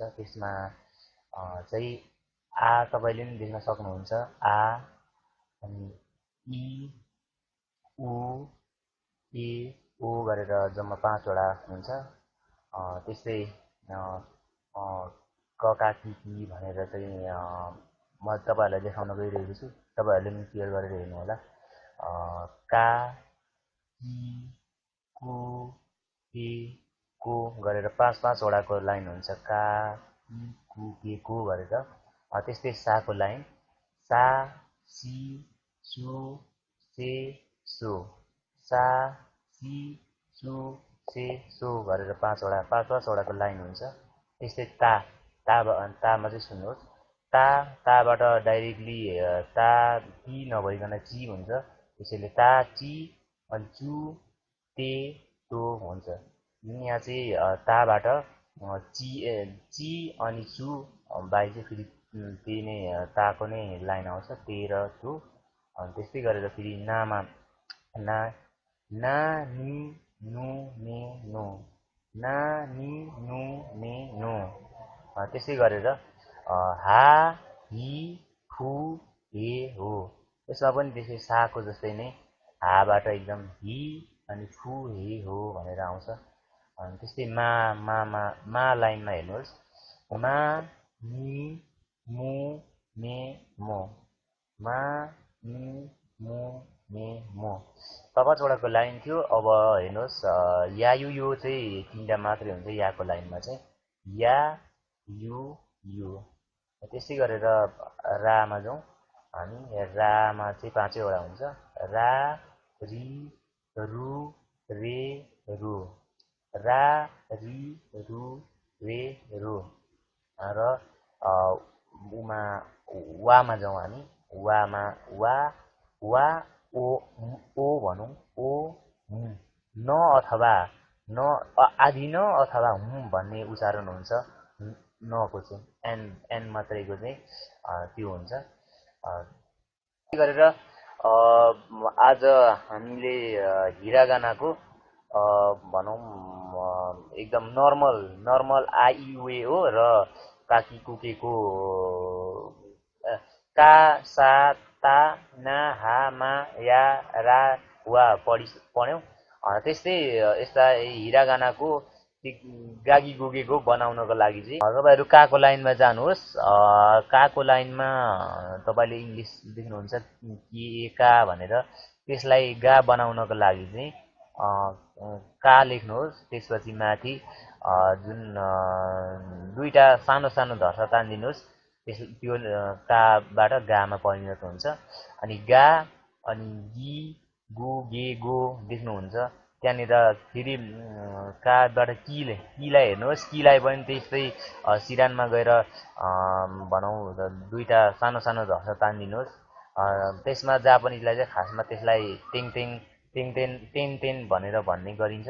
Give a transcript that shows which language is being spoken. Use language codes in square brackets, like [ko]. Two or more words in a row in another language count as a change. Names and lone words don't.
[ne] त्यसमा चाहिँ आ तपाईले पनि देख्न सक्नुहुन्छ, आ अनि इ उ ए ओ गरेर जम्मा 5 वटा हुन्छ। त्यस्तै क का कि भनेर चाहिँ म तपाईहरुलाई देखाउन गइरहेको छु। तपाईहरुले पनि क्लियर गरेर हेर्नु होला। का कि कु के को गरेर 5 वटाको लाइन हुन्छ। का कि कु के को गरेर। त्यस्तै साको लाइन सा सी सु से सो, सा सी सु से सो गरेर 5 वटाको लाइन हुन्छ। त्यस्तै तामा चाहिँ सुन्नुहोस्, ताबाट डाइरेक्टली ता ती नभइकन ची हुन्छ। त्यसैले ता ची अनि चु ते तो हुन्छ। यहाँ चाहिँ ताबाट ची अनि चु बाहेक चाहिँ फेरि त्यही नै ताको नै लाइन आउँछ, ते र तो। अनि त्यस्तै गरेर फेरि नामा ना ना नि नु ने नो, ना नि नु ने नो। त्यसै गरेर हा हि फु हे हो। यसमा पनि त्यसै साको जस्तै नै हाबाट एकदम हि अनि फु हे हो भनेर आउँछ। अनि त्यस्तै मा लाइनमा हेर्नुहोस्, मा नि मु मे मो, मा नि मु मे मो। 5 वटाको लाइन थियो। अब हेर्नुहोस् या यो चाहिँ 3टा मात्रै हुन्छ याको लाइनमा चाहिँ, या यु यु। त्यसै गरेर रामा जाउँ हामी। रामा चाहिँ 5 वटा हुन्छ। रा रि रु रे रु, रा रि रु रे रु। र वामा जाउँ हामी। वामा वा ओ भनौँ, ओ न अथवा न आदि न अथवा भन्ने उच्चारण हुन्छ। नको चाहिँ एन मात्रैको चाहिँ त्यो हुन्छ। त्यसै गरेर आज हामीले हिरागानाको भनौँ एकदम नर्मल आइउए हो र काकी कुकेको का सा ता ना हा मा या रा वा पढ्यौँ। त्यस्तै यस्ता हिरागानाको गागी गुगेको बनाउनको लागि चाहिँ तपाईहरु काको लाइनमा जानुहोस्। काको लाइनमा तपाईले इङ्ग्लिस देख्नुहुन्छ के का भनेर। त्यसलाई गा बनाउनको लागि चाहिँ का लेख्नुहोस्। त्यसपछि माथि जुन 2टा सानो धर्सा तान्दिनुहोस्। त्यो काबाट गामा परिणत हुन्छ। अनि गा अनि गी गु गे गो देख्नुहुन्छ। त्यहाँनिर फेरि काबाट किलाई हेर्नुहोस्। किलाई पनि त्यस्तै सिरानमा गएर भनौँ 2टा सानो धर्सा तान्दिनुहोस्। त्यसमा जापानिजलाई चाहिँ खासमा त्यसलाई तेन भनेर भन्ने गरिन्छ।